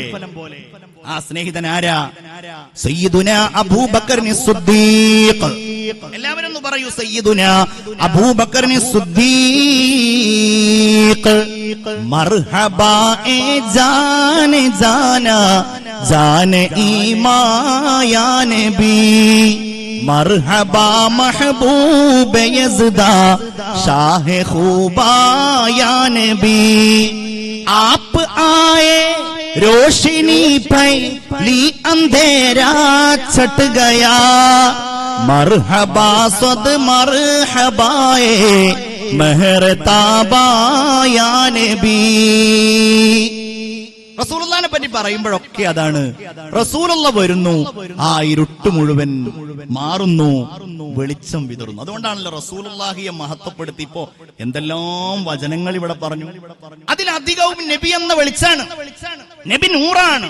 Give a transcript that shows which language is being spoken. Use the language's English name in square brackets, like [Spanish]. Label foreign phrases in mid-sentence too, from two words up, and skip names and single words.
[Malayalam] ആ സ്നേഹിതൻ ആരാ? സയ്യിദുനാ അബൂബക്കറിന് സിദ്ദീഖ്. എല്ലാവരും ഒന്ന് പറയൂ, സയ്യിദുനാ അബൂബക്കറിന് സിദ്ദീഖ്. [Urdu] مرحبا اے جانِ جاناں جانِ ایمان یا نبی. مرحبا محبوب یزداں شاہ خوباں یا نبی. آپ آئے روشنی پھیلی اندھیرا چھٹ گیا. مرحبا صد مرحبا اے مہرتابا یا نبی. [Malayalam] റസൂലുള്ളാഹിനെ പറ്റി പറയുമ്പോഴൊക്കെ അതാണ്. റസൂലുള്ള വരുന്നു, ആ ഇരുട്ട് മുഴുവൻ മാറുന്നു, വെളിച്ചം വിതറുന്നു. അതുകൊണ്ടാണല്ലോ റസൂലുള്ളാഹിയെ മഹത്വപ്പെടുത്തി ഇപ്പോ എന്തെല്ലാം വചനങ്ങൾ ഇവിടെ പറഞ്ഞു. അതിലധികവും നബി എന്ന വെളിച്ചാണ്, നബി നൂറാണ്.